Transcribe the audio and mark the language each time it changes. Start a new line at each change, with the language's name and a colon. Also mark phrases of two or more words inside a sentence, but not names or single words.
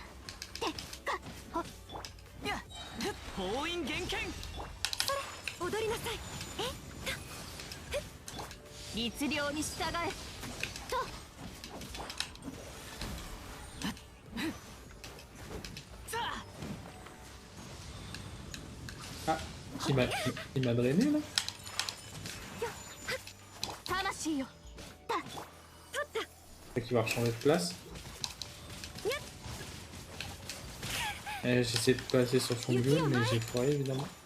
Japanese: や封印厳剣踊りなさい律令に従えとさあ
French: Ah, il m'a drainé là.
Japanese: 魂よ
French: C'est qu'il va rechanger de place. J'essaie de passer sur son bulle, mais j'ai foiré évidemment.